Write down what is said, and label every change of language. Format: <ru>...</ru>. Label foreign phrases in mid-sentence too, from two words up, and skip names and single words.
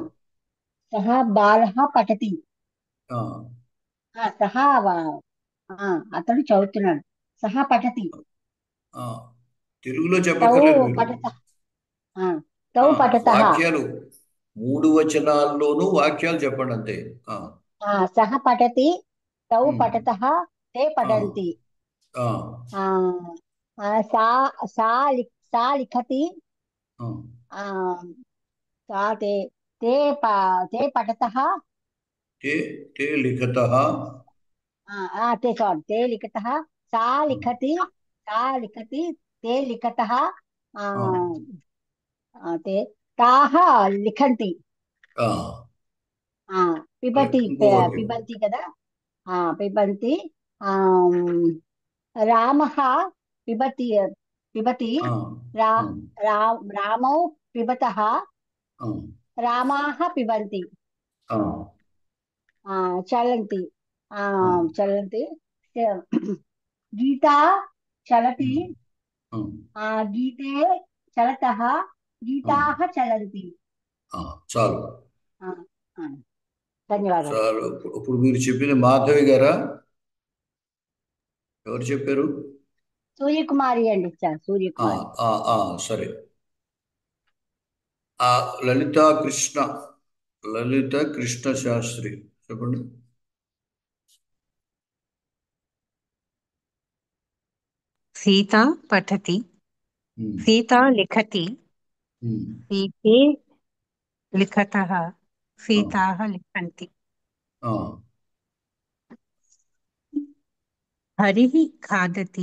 <sa>సహ బాలః పఠతి. సహ</sa> <te>అతడు చదువుతున్నాడు.</te> <sa>సహ పఠతి.</sa> <te>తెలుగులో చెప్పక్కర్లేదు.</te> <sa>తౌ పఠతః.</sa> <te>వాక్యాలు 3 వచనాల్లోనూ వాక్యాలు చెప్పండి అంతే.</te> <sa>సహ పఠతి, తౌ పఠతః, తే పఠంతి. सा लिखति, ते पठतः, ते लिखतः, ते लिखतः, सा लिखति, ते लिखतः, ते ताः लिखन्ति. पिबति, पिबन्ति कदा, पिबन्ति. रामः पिबति, रामौ पिबतः, रामाः पिबन्ति. ఆ, చలంతి ఆ, చలంతి గీతా చలతి ఆ, గీతే చలతః ఆ, గీతాః చలంతి.</sa> <te>ఆ, చాలు ఆ, ఆ, ధన్యవాదాలు. చాలు. ఇప్పుడు మీరు చెప్పింది మాధవి గారా? ఎవరు చెప్పారు? సూర్యకుమారి అండి, ఆ, సూర్యకుమారి. ఆ, ఆ, సరే. ఆ, లలిత కృష్ణ, లలిత కృష్ణ శాస్త్రి చెప్పండి.</te> <sa>सीता पठति, ఉమ్, सीता लिखति, ఉమ్, सीते लिखतः, ఆ, सीताः लिखन्ति। ఆ, हरिः खादति,</sa>